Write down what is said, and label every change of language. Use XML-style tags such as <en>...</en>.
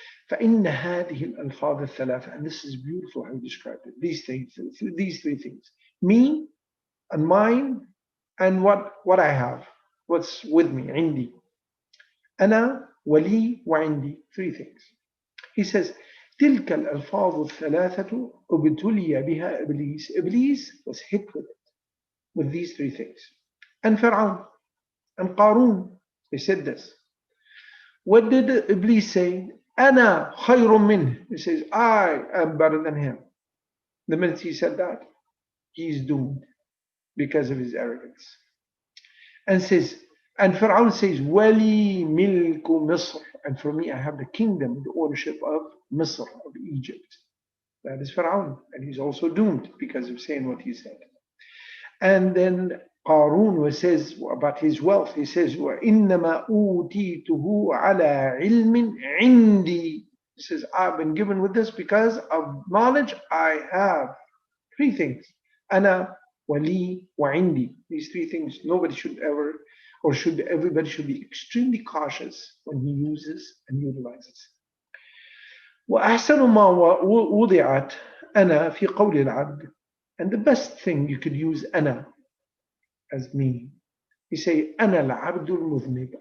<ar>فإن هذه الألفاظ الثلاثة,</ar> <en>and this is beautiful how you described it, these three things, me and mine and what I have, what's with me,</en> <ar>عندي, أنا, ولي, وعندي,</ar> <en>three things. He says,</en> <ar>تلك الألفاظ الثلاثة ابتلي بها إبليس.</ar> <en>Iblis was hit with these three things. And Fir'aun and Qarun, they said this. What did Iblis say?</en> <ar>أنا خير منه.</ar> <en>He says, I am better than him. The minute he said that, he is doomed because of his arrogance. And Fir'aun says,</en> <ar>وَلِي مِلْكُ مِصْرٍ.</ar> <en>And for me, I have the kingdom, the ownership of Misr, of Egypt. That is Fir'aun. And he's also doomed because of saying what he said. And then Qarun says about his wealth, he says,</en> <ar>وَإِنَّمَا أُوتِيتُهُ عَلَى عِلْمٍ عِنْدِي.</ar> <en>He says, I've been given with this because of knowledge I have. Three things.</en> <ar>أنا, wali, وعندي.</ar> <en>These three things nobody should ever, or everybody should be extremely cautious when he uses and utilizes.</en> <ar>وأحسن ما وضعت أنا في قول العبد.</ar> <en>And the best thing you could use أنا as me. You say</en> <ar>أنا العبد المذنب.</ar>